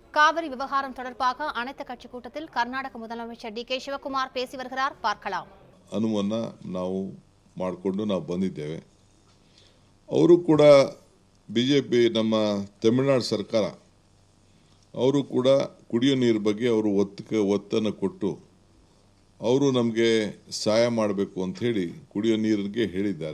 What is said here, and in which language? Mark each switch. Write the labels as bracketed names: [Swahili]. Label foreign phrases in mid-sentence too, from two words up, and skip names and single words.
[Tamil] காவிரி விவகாரம் தொடர்பாக அனைத்து கட்சி கூட்டத்தில் கர்நாடக முதலமைச்சர் ಡಿ.ಕೆ. ಶಿವಕುಮಾರ್ பேசி வருகிறார். பார்க்கலாம். [Kannada] ಅನುವನ್ನ ನಾವು ಮಾಡಿಕೊಂಡು ನಾವು ಬಂದಿದ್ದೇವೆ. ಅವರು ಕೂಡ ಬಿಜೆಪಿ ನಮ್ಮ ತಮಿಳುನಾಡು ಸರ್ಕಾರ ಅವರು ಕೂಡ ಕುಡಿಯೋ ನೀರು ಬಗ್ಗೆ ಅವರು ಒತ್ತನ್ನು ಕೊಟ್ಟು ಅವರು ನಮಗೆ ಸಹಾಯ ಮಾಡಬೇಕು ಅಂತ ಹೇಳಿ ಕುಡಿಯೋ ನೀರಿಗೆ ಹೇಳಿದ್ದಾರೆ.